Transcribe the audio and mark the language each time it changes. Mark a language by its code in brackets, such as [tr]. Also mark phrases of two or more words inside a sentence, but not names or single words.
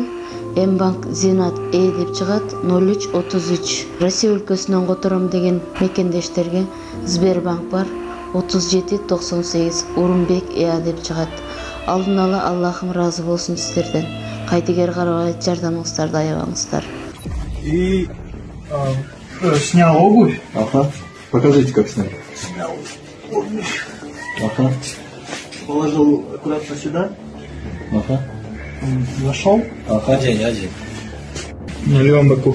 [ky] Мбанк Зинат деп чыгат 0333. Россия өлкөсүнөн котором деген мекендештерге Сбербанк бар 3798 Урумбек деп чыгат. Алдын ала Аллахым разы болсун сиздерден. Кайдыгер карабай жардамыңыздарды аябаңыздар. [ru] И снял обувь. Покажите, как снять. Снял обувь. Положил аккуратно сюда. Зашел. Один. На левом боку.